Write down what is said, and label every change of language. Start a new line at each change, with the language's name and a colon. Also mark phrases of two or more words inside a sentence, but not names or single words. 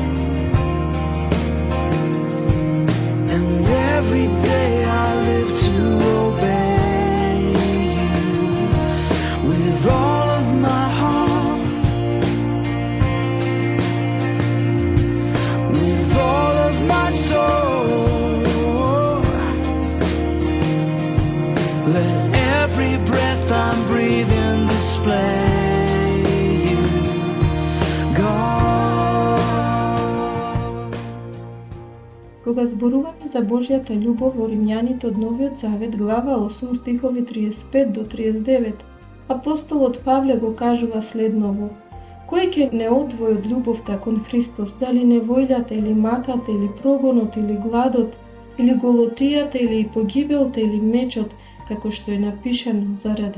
English: and every day I live to obey you with all of my heart, with all of my soul. Let every breath I'm breathing display you, God.
Macedonian: Кога зборуваме за Божјата љубов во Римјаните од Новиот Завет, глава 8, стихови 35 до 39, апостолот Павле го кажува следново: Кој ќе не одвои од љубовта кон Христос, дали невољата или маката или прогонот или гладот или голотијата или погибелта или мечот, како што е напишано, заради